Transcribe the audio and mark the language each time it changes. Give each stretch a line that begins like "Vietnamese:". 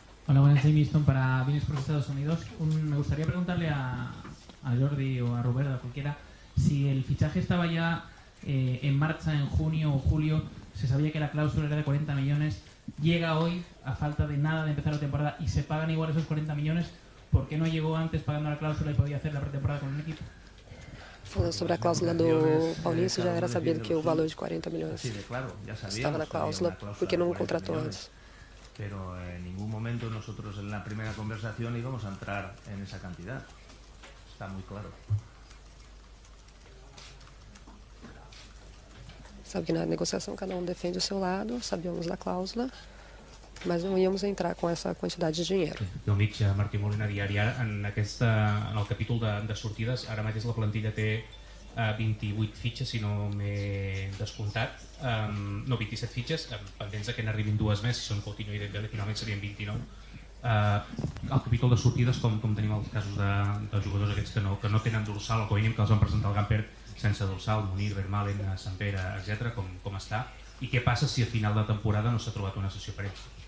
Spanish: Hola, buenas, Jamie Easton para Bienes por Estados Unidos. Me gustaría preguntarle a Jordi o a Roberto, a cualquiera, si el fichaje estaba ya en marcha en junio o julio, se sabía que la cláusula era de 40 millones, llega hoy a falta de nada de empezar la temporada y se pagan igual esos 40 millones, ¿por qué no llegó antes pagando la cláusula y podía hacer la pretemporada con un equipo?
Portuguese: Falando sobre a cláusula do Paulinho, se já era sabido que o valor de 40 milhões estava na cláusula, porque não contratou antes.
Spanish: Pero en ningún momento nosotros en la primera conversación íbamos a entrar en esa cantidad. Está muy claro.
Portuguese: Sabe que na negociação cada um defende o seu lado, sabíamos da cláusula, mas não íamos entrar com essa quantidade de dinheiro.
Catalan: Jo em dic Martí Molina, diari. En el capítol de sortides, ara mateix la plantilla té 28 fitxes, si no m'he descomptat, no, 27 fitxes, pendents que n'arribin dues més, si són Coutinho i Dembélé, finalment serien 29. El capítol de sortides, com tenim els casos dels jugadors aquests que no tenen dorsal, o com a mínim que els van presentar al Gamper sense dorsal, Munir, Vermaelen, Sampere, etc., com està, i què passa si a final de temporada no s'ha trobat una sessió per ells?